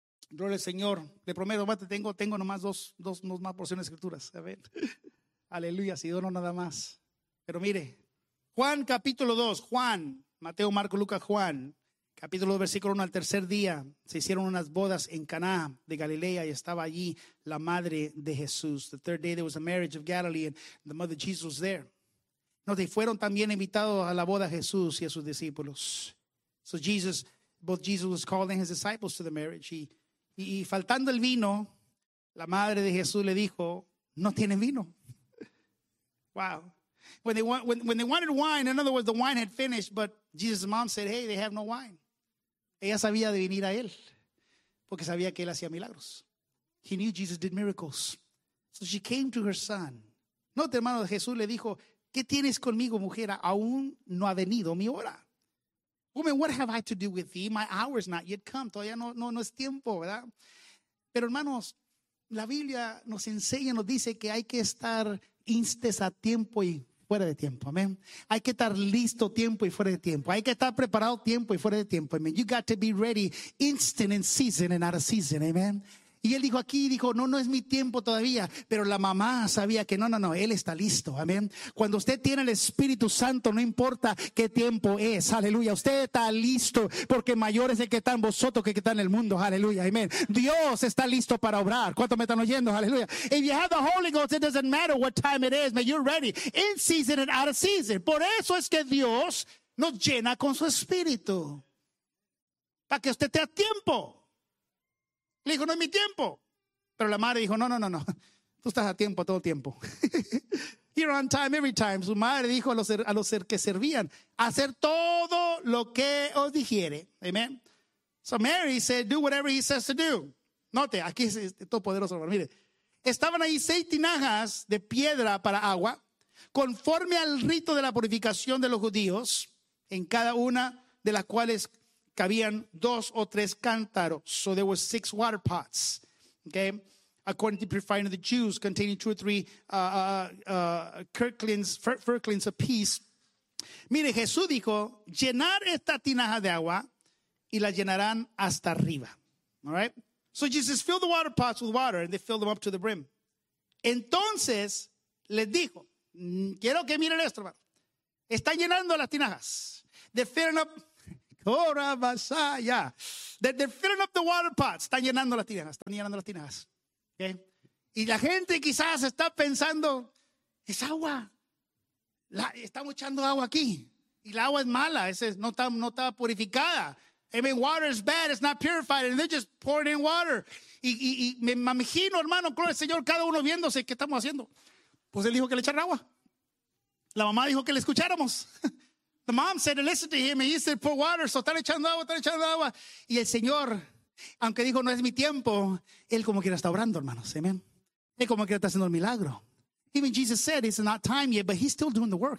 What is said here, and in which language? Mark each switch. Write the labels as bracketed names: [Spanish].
[Spanish] Gloria al Señor, le prometo, mate, tengo nomás dos más porciones de escrituras. A ver. Aleluya, si dono nada más. Pero mire, Juan capítulo 2, Juan, Mateo, Marco, Lucas, Juan. Capítulo 2, versículo 1, al tercer día se hicieron unas bodas en Caná de Galilea y estaba allí la madre de Jesús. [English] The third day there was a marriage of Galilee and the mother of Jesus was there. [Spanish] Y fueron también invitados a la boda Jesús y a sus discípulos. [English] So Jesus was calling his disciples to the marriage. [Spanish] Y faltando el vino, la madre de Jesús le dijo, no tienen vino. [English] Wow. When they wanted wine, in other words, the wine had finished, but Jesus' mom said, hey, they have no wine. [Spanish] Ella sabía de venir a él, porque sabía que él hacía milagros. [English] He knew Jesus did miracles. So she came to her son. [Spanish] Note, hermano, Jesús le dijo, ¿qué tienes conmigo, mujer? Aún no ha venido mi hora. [English] Woman, what have I to do with thee? My hour is not yet come. [Spanish] Todavía no es tiempo, ¿verdad? Pero, hermanos, la Biblia nos enseña, nos dice que hay que estar instes a tiempo y fuera de tiempo, amén. Hay que estar listo tiempo y fuera de tiempo. Hay que estar preparado tiempo y fuera de tiempo, amén. [English] You got to be ready instant in season and out of season, amén. [Spanish] Y él dijo aquí, dijo, no es mi tiempo todavía. Pero la mamá sabía que no, él está listo, amén. Cuando usted tiene el Espíritu Santo, no importa qué tiempo es, aleluya. Usted está listo porque mayor es el que está en vosotros que el que está en el mundo, aleluya, amén. Dios está listo para obrar. ¿Cuánto me están oyendo? Aleluya. [English] If you have the Holy Ghost, it doesn't matter what time it is, man, you're ready. In season and out of season. [Spanish] Por eso es que Dios nos llena con su Espíritu. Para que usted tenga tiempo. Le dijo, no es mi tiempo. Pero la madre dijo, no. Tú estás a tiempo todo el tiempo. [English] You're on time every time. [Spanish] Su madre dijo a los que servían, hacer todo lo que os dijere. Amen. [English] So Mary said, do whatever he says to do. [Spanish] Note, aquí es todo poderoso. Mire, estaban ahí 6 tinajas de piedra para agua, conforme al rito de la purificación de los judíos, en cada una de las cuales cabían 2 o 3 cántaros. [English] So there were 6 water pots. Okay. According to purifying of the Jews, containing 2 or 3firklins apiece. [Spanish] Mire, Jesús dijo, llenar esta tinaja de agua y la llenarán hasta arriba. [English] All right. So Jesus filled the water pots with water and they filled them up to the brim. [Spanish] Entonces les dijo, quiero que miren esto, hermano. Están llenando las tinajas. [English] They're filling up. Ora vasaya. They're filling up the water pots. [Spanish] Están llenando las tinajas. Están llenando las tinajas. Okay. Y la gente quizás está pensando, es agua. Estamos echando agua aquí. Y la agua es mala. No está purificada. [English] I mean, water is bad. It's not purified. And they're just pouring in water. [Spanish] Y me imagino, hermano, con el Señor, cada uno viéndose, ¿qué estamos haciendo? Pues él dijo que le echara agua. La mamá dijo que le escucháramos. [English] The mom said to listen to him, and he said, pour water. [Spanish] So están echando agua, están echando agua. Y el Señor, aunque dijo, no es mi tiempo, él como quiera está obrando, hermanos. Amen. Él como quiera está haciendo el milagro. [English] Even Jesus said, it's not time yet, but he's still doing the work.